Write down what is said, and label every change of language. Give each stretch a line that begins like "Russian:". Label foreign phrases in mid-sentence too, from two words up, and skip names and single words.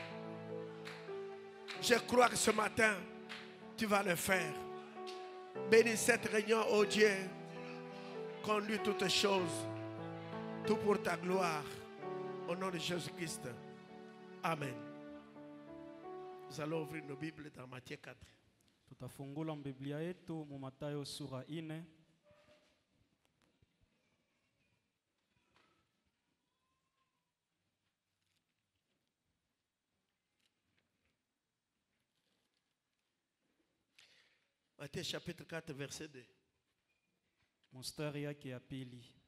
French: Je crois que ce matin, tu vas le faire. Bénis cette réunion, oh Dieu. Conduis toutes choses, tout pour ta gloire. Au nom de Jésus-Christ. Amen. Nous allons ouvrir nos Bibles dans Matthieu 4.
Swahili: Tutafungula Biblia yetu mu Mathayo sura 4.
French: Matthieu chapitre 4, verset 2.
Swahili: Mstari yake ya pili.